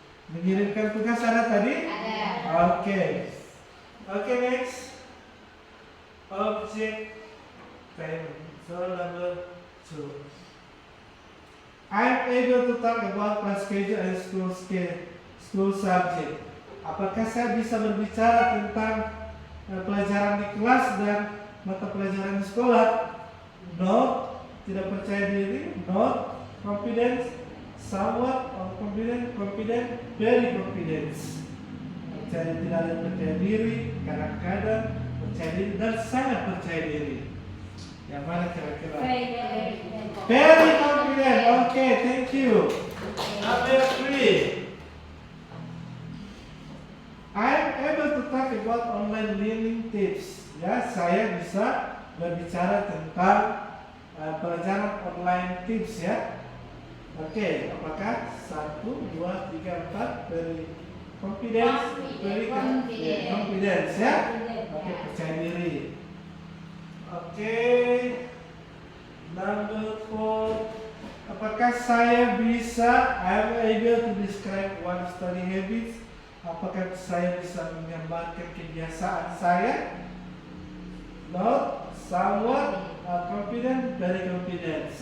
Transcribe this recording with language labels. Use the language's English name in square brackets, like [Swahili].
[Indonesian] Mengirimkan tugas ada tadi? Ada. [English] Oke. Oke, next. Object payment. So number 2. I'm able to talk about class schedule and school subject. [Indonesian] Apakah saya bisa berbicara tentang pelajaran di kelas dan mata pelajaran di sekolah? No. Tidak percaya diri. No. Confidence. [English] Somewhat confident, very confident. [Indonesian] Tidak ada percaya diri, kadang-kadang percaya diri, dan sangat percaya diri. Yang mana kira-kira? [English] Very confident. Okay, thank you. Number 3. I'm able to talk about online learning tips. [Indonesian] Ya, saya bisa berbicara tentang pelajaran online tips ya. Oke, apakah 1, 2, 3, 4 [English] very confidence, confidence [Indonesian] ya? Oke, percaya diri. Oke, number 4. Apakah saya bisa [English] I'm able to describe one study habits? [Indonesian] Apakah saya bisa menggambarkan kebiasaan saya? [English] No, somewhat confident, very confident.